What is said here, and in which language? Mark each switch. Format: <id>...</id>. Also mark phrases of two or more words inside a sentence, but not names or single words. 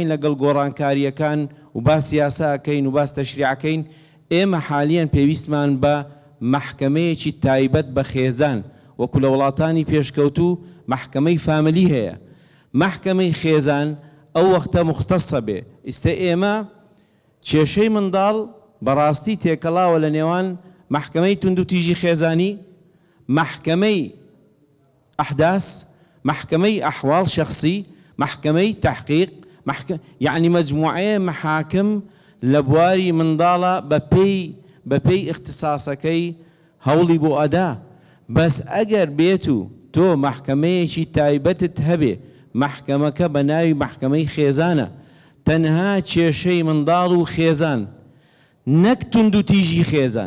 <ckb>لەگەڵ گۆڕانکاریەکان و باس یاساکەین و باس تەشریعەکەین ئێمە حالیان پێویستمان بە محکەمەیەکی تایبەت بە خێزان وەکو لە وڵاتانی پێشکەوتوو محکەمەی فاملی هەیە محکەمەی خێزان ئەو وەختە مختصە بێ ئێستا ئێمە کێشەی منداڵ بەڕاستی تێکەڵاوە لە نێوان محکەمەی توندوتیژی خێزانی محکەمەی</ckb> <ar>أحداث، محكمة أحوال شخصي، محكمة تحقيق، يعني مجموعة محاكم لبواري</ar> <ckb>منداڵە بەپێی اختصاسەکەی هەوڵی بۆ ئەدا. بەس ئەگەر بێت و تۆ محکمەیەکی تایبەتت هەبێ، محکمەکە بە ناوی محکمەی خێزانە، تەنها کێشەی منداڵ و خێزان، نەک تونند و تیژی خێزان.</ckb>